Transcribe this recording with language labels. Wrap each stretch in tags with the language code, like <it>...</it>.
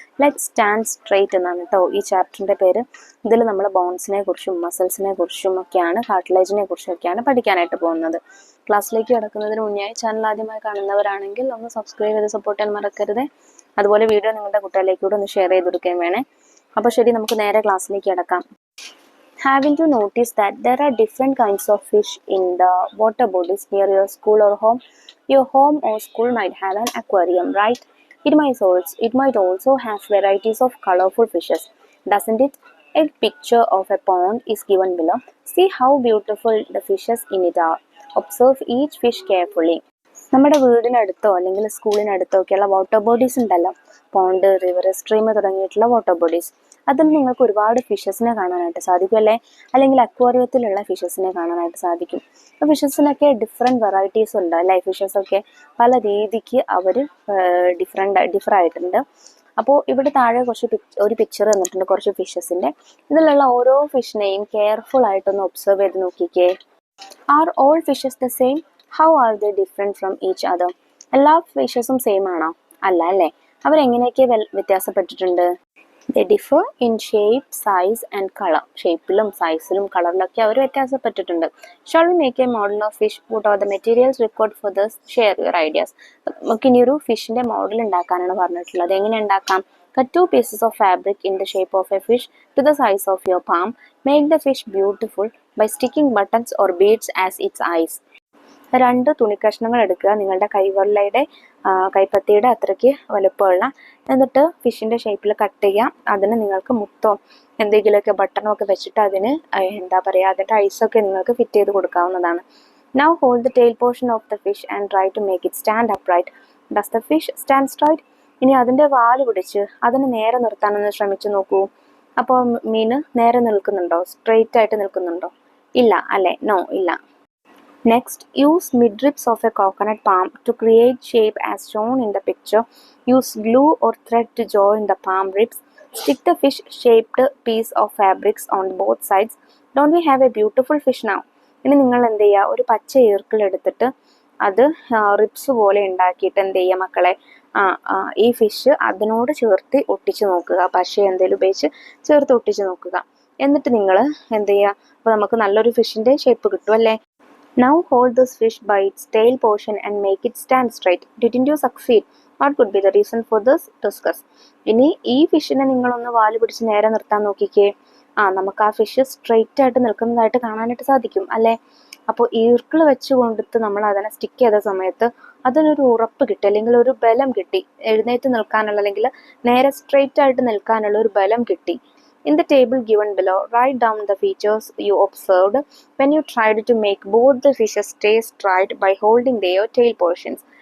<ml>Let's stand straight എന്നാണ് കേട്ടോ ഈ ചാപ്റ്ററിൻ്റെ പേര്. ഇതിൽ നമ്മൾ ബോൺസിനെ കുറിച്ചും മസിൽസിനെ കുറിച്ചും ഒക്കെയാണ്, കാർട്ടിലേജിനെ കുറിച്ചും ഒക്കെയാണ് പഠിക്കാനായിട്ട് പോകുന്നത്. ക്ലാസ്സിലേക്ക് കിടക്കുന്നതിന് മുന്നേ ചാനൽ ആദ്യമായി കാണുന്നവരാണെങ്കിൽ ഒന്ന് സബ്സ്ക്രൈബ് ചെയ്ത് സപ്പോർട്ട് ചെയ്യാൻ മറക്കരുത്. അതുപോലെ വീഡിയോ നിങ്ങളുടെ കുട്ടികളിലേക്ക് കൂടെ ഒന്ന് ഷെയർ ചെയ്ത് കൊടുക്കുകയും വേണേ. അപ്പോൾ ശരി, നമുക്ക് നേരെ ക്ലാസ്സിലേക്ക് കിടക്കാം.</ml> <en>Having to notice that there are different kinds of fish in the water bodies near your school or home. Your home or school might have an aquarium, right? It might also have varieties of colorful fishes, doesn't it? A picture of a pond is given below. See how beautiful the fishes in it are. Observe each fish carefully.</en> <ml>നമ്മുടെ വീടിനടുത്തോ അല്ലെങ്കിൽ സ്കൂളിനടുത്തോ ഒക്കെയുള്ള water bodies ഉണ്ടല്ലോ, pond, river, stream തുടങ്ങിയിട്ടുള്ള water bodies, അതിൽ നിങ്ങൾക്ക് ഒരുപാട് ഫിഷസിനെ കാണാനായിട്ട് സാധിക്കും അല്ലേ? അല്ലെങ്കിൽ അക്വേറിയത്തിലുള്ള ഫിഷസിനെ കാണാനായിട്ട് സാധിക്കും. അപ്പോൾ ഫിഷസിനൊക്കെ ഡിഫറെൻറ്റ് വെറൈറ്റീസ് ഉണ്ട് അല്ലേ? ഫിഷസൊക്കെ പല രീതിക്ക് അവർ ഡിഫർ ആയിട്ടുണ്ട്. അപ്പോൾ ഇവിടെ താഴെ ഒരു പിക്ചർ തന്നിട്ടുണ്ട് കുറച്ച് ഫിഷസിൻ്റെ. ഇതിലുള്ള ഓരോ ഫിഷിനെയും കെയർഫുൾ ആയിട്ടൊന്ന് ഒബ്സർവ് ചെയ്ത് നോക്കിക്കേ.</ml> <en>Are all fishes the same? How are they different from each other?</en> <ml>എല്ലാ ഫിഷസും സെയിം ആണോ? അല്ല അല്ലേ? അവരെങ്ങനെയൊക്കെ വ്യത്യാസപ്പെട്ടിട്ടുണ്ട്?</ml> <en>They differ in shape, size and colour.</en> <ml>ഷേപ്പിലും സൈസിലും കളറിലൊക്കെ our വ്യത്യാസപ്പെട്ടിട്ടുണ്ട്.</ml> <en>Shall we make a model of fish? What are the materials required for this? Share your ideas.</en> <ml>നമുക്ക് ഇനി ഒരു ഫിഷിന്റെ model ഉണ്ടാക്കാനാണ് പറഞ്ഞിട്ടുള്ളത്. എങ്ങനെ ഉണ്ടാക്കാം?</ml> <en>Cut 2 pieces of fabric in the shape of a fish to the size of your palm. Make the fish beautiful by sticking buttons or beads as its eyes.</en> <ml>2 തുണിക്കഷ്ണങ്ങൾ എടുക്കുക, നിങ്ങളുടെ കൈപ്പത്തിയുടെ അത്രയ്ക്ക് വലുപ്പമുള്ള. എന്നിട്ട് ഫിഷിന്റെ ഷേപ്പിൽ കട്ട് ചെയ്യാം. അതിന് നിങ്ങൾക്ക് മുത്തോ എന്തെങ്കിലുമൊക്കെ ബട്ടണോ ഒക്കെ വെച്ചിട്ട് അതിന് അതിൻ്റെ ഐസൊക്കെ നിങ്ങൾക്ക് ഫിറ്റ് ചെയ്ത് കൊടുക്കാവുന്നതാണ്.</ml> <en>Now hold the tail portion of the fish and try to make it stand upright. Does the fish stand straight?</en> <ml>ഇനി അതിൻ്റെ വാല് പിടിച്ച് അതിന് നേരെ നിർത്താനൊന്ന് ശ്രമിച്ചു നോക്കൂ. അപ്പോൾ മീൻ നേരെ നിൽക്കുന്നുണ്ടോ? സ്ട്രെയിറ്റ് ആയിട്ട് നിൽക്കുന്നുണ്ടോ? ഇല്ല അല്ലേ? നോ, ഇല്ല.</ml> <en>Next, use midribs of a coconut palm to create shape as shown in the picture. Use glue or thread to join the palm ribs. Stick the fish-shaped piece of fabrics on both sides. Don't we have a beautiful fish now?</en> <ml>ഇനി നിങ്ങൾ എന്ത് ചെയ്യുക, ഒരു പച്ച ഈർക്കിൾ എടുത്തിട്ട് അത് ribs പോലെ ഉണ്ടാക്കിയിട്ട് എന്ത് ചെയ്യുക മക്കളെ, ഈ ഫിഷ് അതിനോട് ചേർത്ത് ഒട്ടിച്ച് നോക്കുക. പശ എന്തെങ്കിലും ഉപയോഗിച്ച് ചേർത്ത് ഒട്ടിച്ച് നോക്കുക. എന്നിട്ട് നിങ്ങൾ എന്ത് ചെയ്യുക, അപ്പോൾ നമുക്ക് നല്ലൊരു ഫിഷിൻ്റെ ഷേപ്പ് കിട്ടും അല്ലേ?</ml> <en>Now hold this fish by its tail portion and make it stand straight. Didn't you succeed? What could be the reason for this? Discuss.</en> <ml>ഇനി ഈ ഫിഷിനെ നിങ്ങളൊന്ന് വാല് പിടിച്ച് നേരെ നിർത്താൻ നോക്കിക്കേ. നമുക്ക് ആ ഫിഷ് സ്ട്രെയിറ്റ് ആയിട്ട് നിൽക്കുന്നതായിട്ട് കാണാനായിട്ട് സാധിക്കും അല്ലേ? അപ്പോൾ ഈർക്കിൾ വെച്ച് കൊണ്ടിട്ട് നമ്മൾ അതിനെ സ്റ്റിക്ക് ചെയ്ത സമയത്ത് അതിനൊരു ഉറപ്പ് കിട്ടി, അല്ലെങ്കിൽ ഒരു ബലം കിട്ടി. എഴുന്നേറ്റ് നിൽക്കാനുള്ള അല്ലെങ്കിൽ നേരെ സ്ട്രെയിറ്റ് ആയിട്ട് നിൽക്കാനുള്ള ഒരു ബലം കിട്ടി.</ml> <en>In the table given below, write down the features you observed when you tried to make both the fishes stay straight by holding their tail portions.</en>